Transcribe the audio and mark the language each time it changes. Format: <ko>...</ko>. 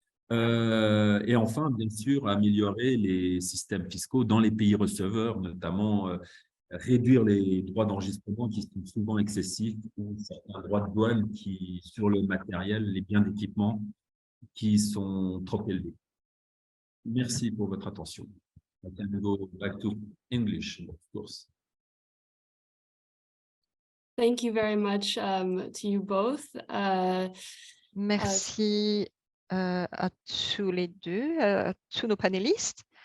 <fr>Et enfin, bien sûr, améliorer les systèmes fiscaux dans les pays receveurs, notamment réduire les droits d'enregistrement qui sont souvent excessifs ou certains droits de douane sur le matériel, les biens d'équipement qui sont trop élevés. Merci pour votre attention.</fr> <en>I can go back to English, of course. Thank you very much to you both.</en> <fr>Merci à tous les deux, à tous nos panélistes.</fr>